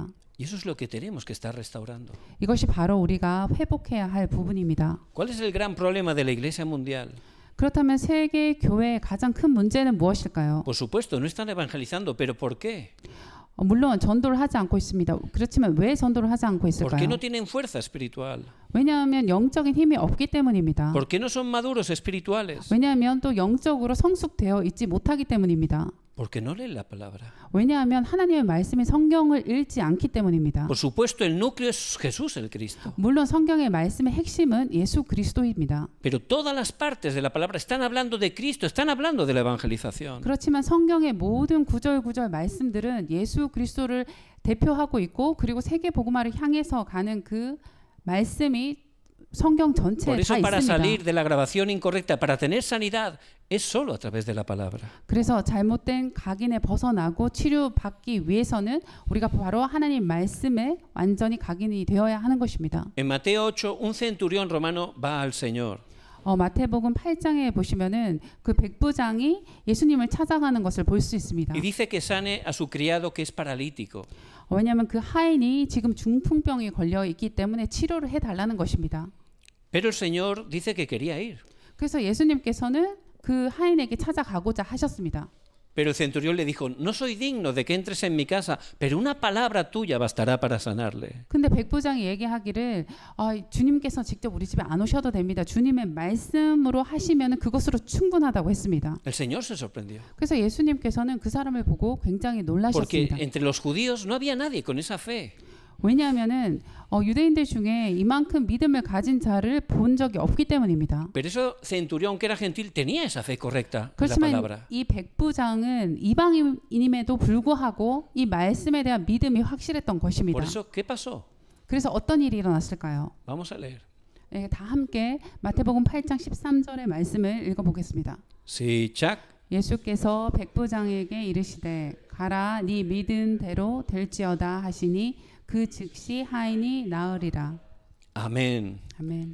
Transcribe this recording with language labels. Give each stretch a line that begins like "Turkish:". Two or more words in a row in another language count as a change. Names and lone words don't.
Spanish: Y eso es lo que tenemos que estar restaurando.
Korean: 이것이 바로 우리가 회복해야 할 부분입니다.
Spanish: ¿Cuál es el gran problema de la Iglesia mundial?
Korean: 그렇다면 세계 교회의 가장 큰 문제는 무엇일까요?
Spanish: Por supuesto, no están evangelizando, pero ¿por qué?
Korean: 물론 전도를 하지 않고 있습니다. 그렇지만 왜 전도를 하지 않고
Spanish: ¿Por qué
Korean: 있을까요?
Spanish: no tienen fuerza espiritual?
Korean: 왜냐하면 영적인 힘이 없기 때문입니다.
Spanish: ¿Por qué no son maduros espirituales?
Korean: 왜냐하면 또 영적으로 성숙되어 있지 못하기 때문입니다.
Spanish: Porque no leen la palabra.
Korean: 왜냐하면 하나님의 말씀이 성경을 읽지 않기 때문입니다.
Spanish: Por supuesto, el núcleo es Jesús el Cristo.
Korean: 물론 성경의 말씀의 핵심은 예수 그리스도입니다.
Spanish: Pero todas las partes de la palabra están hablando de Cristo, están hablando de la evangelización.
Korean: 그렇지만 성경의 모든 구절 말씀들은 예수 그리스도를 대표하고 있고 그리고 세계 복음화를 향해서 가는 그 말씀이 성경 전체에
Spanish: Por eso
Korean: 다
Spanish: para
Korean: 있습니다.
Spanish: salir de la grabación incorrecta, para tener sanidad, es solo a través de la palabra.
Korean: 그래서 잘못된 각인에 벗어나고 치료받기 위해서는 우리가 바로 하나님 말씀에 완전히 각인이 되어야 하는 것입니다.
Spanish: En Mateo 8, un centurión romano va al Señor.
Korean: 마태복음 8장에 보시면은 그 백부장이 예수님을 찾아가는 것을 볼 수 있습니다.
Spanish: Y dice que sane a su criado que es paralítico.
Korean: 왜냐하면 그 하인이 지금 중풍병에 걸려 있기 때문에 치료를 해달라는 것입니다.
Spanish: Pero el Señor dice que quería ir.
Korean: 그래서 예수님께서는 그 하인에게 찾아가고자 하셨습니다.
Spanish: Pero el centurión le dijo, no soy digno de que entres en mi casa, pero una palabra tuya bastará para sanarle.
Korean: 근데 백부장이 얘기하기를 주님께서 직접 우리 집에 안 오셔도 됩니다. 주님의 말씀으로 하시면 그것으로 충분하다고 했습니다.
Spanish: El Señor se sorprendió.
Korean: 그래서 예수님께서는 그 사람을 보고 굉장히
Spanish: Porque
Korean: 놀라셨습니다.
Spanish: entre los judíos no había nadie con esa fe.
Korean: 왜냐하면은 유대인들 중에 이만큼 믿음을 가진 자를 본 적이 없기 때문입니다.
Spanish: Pero ese centurión que era gentil tenía esa fe correcta en la
Korean: 그렇지만
Spanish: palabra.
Korean: 이 백부장은 이방인임에도 불구하고 이 말씀에 대한 믿음이 확실했던 것입니다.
Spanish: Por eso, ¿qué pasó?
Korean: 그래서 어떤 일이 일어났을까요?
Spanish: Vamos a leer.
Korean: 다 함께 마태복음 8장 13절의 말씀을 읽어보겠습니다. 시작. 예수께서 백부장에게 이르시되 가라 네 믿은 대로 될지어다 하시니 그 즉시 하인이 나으리라.
Spanish: Amén.
Korean: 아멘.